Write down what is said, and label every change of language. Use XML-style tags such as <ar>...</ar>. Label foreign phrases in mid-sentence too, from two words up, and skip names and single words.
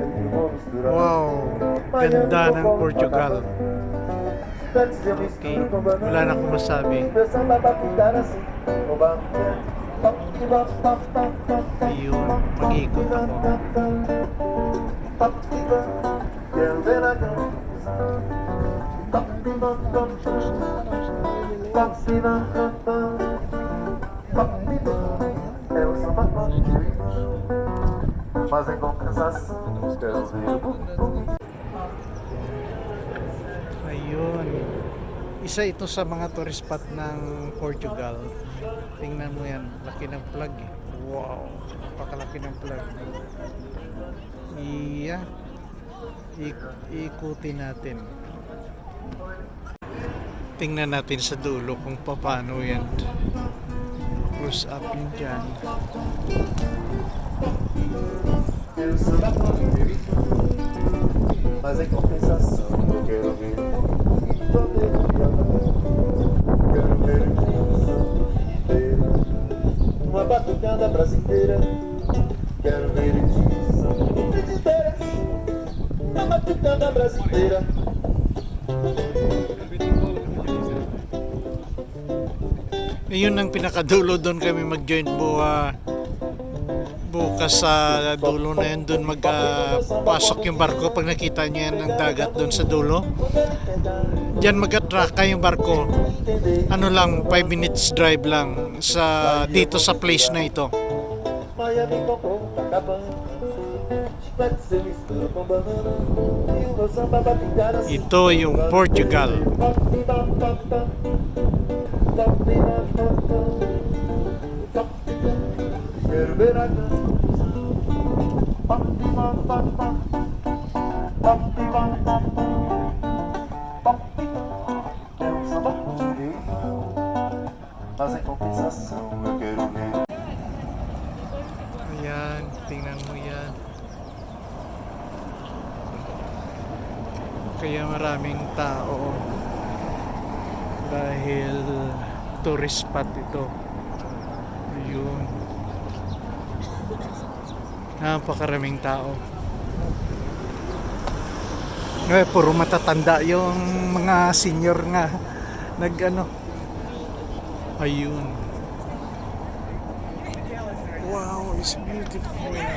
<tl>Wow, ganda ng Portugal. Okay, wala na akong masabi. Ayun, mag-iikot ako.</tl> <pt>Mas em compensação, quero ver.</pt> <tl>Ayun. Isa ito sa mga</tl> <en>tourist spot</en> <tl>ng Portugal. Tingnan mo yan, laki ng flag eh. Wow, napakalaki ng flag. Iya. Ikutin natin. Tingnan natin sa dulo kung paano yan.</tl> <en>Close up</en> <tl>yun dyan.</tl> <pt>Eu sou da família, mas em compensação eu quero ver. Quero ver inteira, uma batucada brasileira. Quero ver disso inteira, uma batucada brasileira.</pt> <tl>Ayun ang pinakadulo, doon kami mag-join bukas sa dulo na yun. Doon magpasok yung barko. Pag nakita nyo yan ng dagat doon sa dulo, dyan mag-atraka yung barko. Ano lang, 5</tl> <en>minutes drive</en> <tl>lang dito sa place na ito. Ito yung Portugal.</tl> <pt>Quero ver a mas em compensação eu quero ver.</pt> <tl>Ayan, tingnan mo yan. Kaya maraming tao dahil</tl> <en>tourist spot</en> <tl>ito. Ayun, napakaraming tao. Puro matatanda yung mga senior nga ayun.</tl> <en>Wow, it's beautiful.</en>